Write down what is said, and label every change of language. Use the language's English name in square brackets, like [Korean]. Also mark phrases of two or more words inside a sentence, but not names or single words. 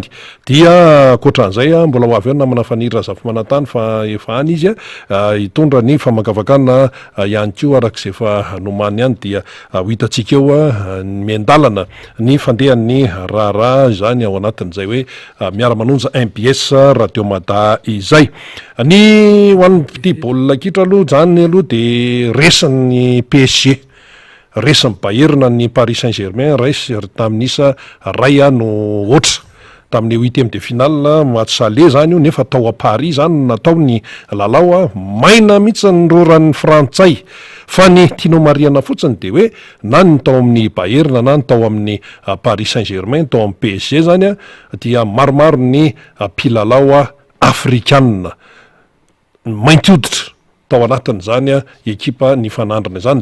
[Malagasy] Dia koatran'izay mbola ho avy eo namana fanirira zafimanantany fa efa any izy hitondra ny famakavakana ihany koa arak'izay efa nomany ihany dia ho hitantsika eo miandalana ny fandehan'ny raharaha izany ao anatin'izay hoe miara-manonja MBS radio mada izay. Ny ho an'ny petit baolina kitra aloha zany aloha dia resan'ny PSG, resan'ny baherina ny Paris Saint-Germain resy tamin'isa ray no oatra tamin'ny [French] 8e de finale match aller [Malagasy] zany io nefa tao a Paris zany natao ny lalao maina mihitsy ny roran'ny frantsay fa ny tianao marihana fotsiny dia hoe na ny tao amin'ny baherina na ny tao amin'ny Paris Saint-Germain tao amin'ny PSG zany dia maromaro ny mpilalao afrikanina mainty hoditra tao anatin'izany ekipa ny fanandrana zany.